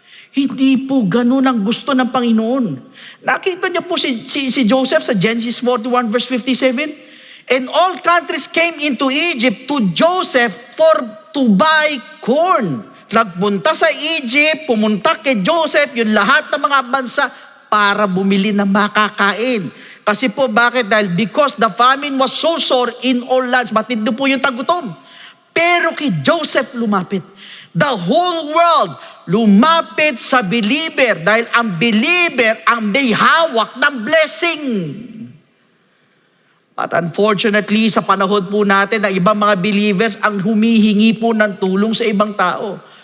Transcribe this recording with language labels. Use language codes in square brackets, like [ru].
[tl] Hindi po ganun ang gusto ng Panginoon. Nakita niyo po si Joseph sa Genesis 41 verse 57? [en] And all countries came into Egypt to Joseph to buy corn. [tl] Nagpunta sa Egypt, pumunta kay Joseph, yung lahat ng mga bansa, para bumili ng makakain. Kasi po, bakit? Dahil [en] because the famine was so sore in all lands, [tl] matindi po yung tagutom. Pero kay Joseph lumapit. [en] The whole world [tl] lumapit sa believer dahil ang believer ang may hawak ng blessing. [en] But unfortunately, [tl] sa panahon po natin na ibang mga believers ang humihingi po ng tulong sa ibang tao.